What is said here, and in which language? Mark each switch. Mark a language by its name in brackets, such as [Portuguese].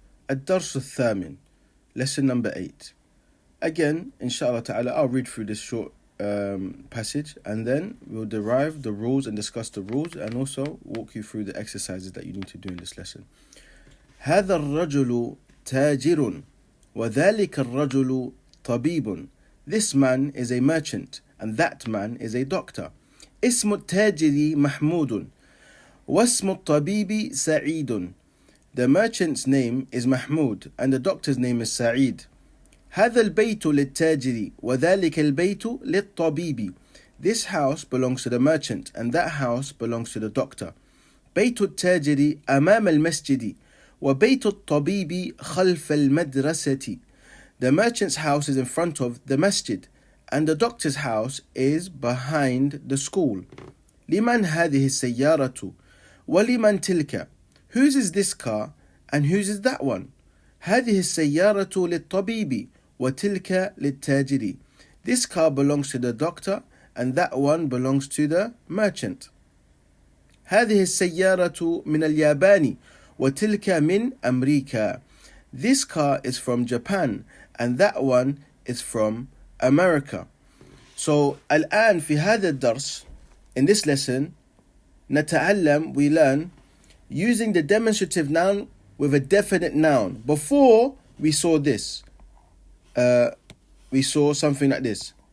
[Arabic] الدرس الثامن, [English] lesson number 8. Again, inshallah ta'ala, I'll read through this short passage and then we'll derive the rules and discuss the rules and also walk you through the exercises that you need to do in this lesson. [Arabic] هذا الرجل تاجر وذلك الرجل طبيب. [English] This man is a merchant and that man is a doctor. [Arabic] اسم التاجر محمود واسم الطبيب سعيد. [English] The merchant's name is Mahmoud and the doctor's name is Sa'id. [Arabic] هذا البيت للتاجر وذلك البيت للطبيب. [English] This house belongs to the merchant and that house belongs to the doctor. [Arabic] بيت التاجر أمام المسجد وبيت الطبيب خلف المدرسة. [English] The merchant's house is in front of the masjid and the doctor's house is behind the school. [Arabic] لمن هذه السيارة ولمن تلك. [English] Whose is this car and whose is that one? [Arabic] هذه السيارة للطبيب وتلك للتاجر. [English] This car belongs to the doctor and that one belongs to the merchant. [Arabic] هذه السيارة من اليابان وتلك من أمريكا. [English] This car is from Japan and that one is from America. So [Arabic] الآن في هذا الدرس, [English] in this lesson, [Arabic] نتعلم, [English] we learn using the demonstrative noun with a definite noun. Before we saw this, we saw something like this.